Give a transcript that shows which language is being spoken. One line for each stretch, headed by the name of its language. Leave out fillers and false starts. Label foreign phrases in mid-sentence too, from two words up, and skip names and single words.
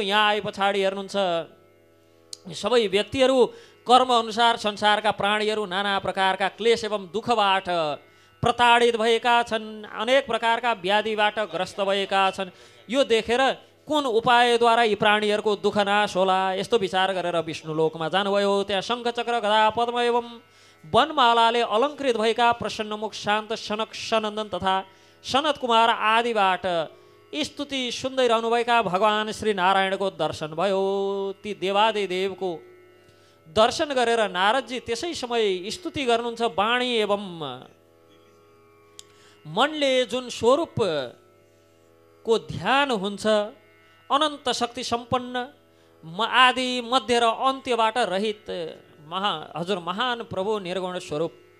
Nepali: यहाँ आए पछाडि हेर्नुहुन्छ सबै व्यक्तिहरू कर्म अनुसार संसारका प्राणीहरू नाना प्रकारका क्लेश एवं दुःखबाट प्रताडित भएका छन्, अनेक प्रकारका व्याधिबाट ग्रस्त भएका छन्। यो देखेर कुन उपायद्वारा यी प्राणीहरूको दुःख नाश होला, यस्तो विचार गरेर विष्णुलोकमा जानुभयो। त्यहाँ शङ्खचक्र गदा पद्म एवं वनमालाले अलङ्कृत भएका प्रसन्नमुख शान्त सनक सनन्दन तथा सनत कुमार आदिबाट स्तुति सुन्दै रहनुभएका भगवान श्री नारायणको दर्शन भयो। ती देवादिदेवको दर्शन गरेर नारदजी त्यसै समय स्तुति गर्नुहुन्छ। वाणी एवं मनले जुन स्वरूपको ध्यान हुन्छ, अनन्त शक्ति सम्पन्न आदि मध्य र अन्त्यबाट रहित हजुर महान प्रभु निर्गुण स्वरूप।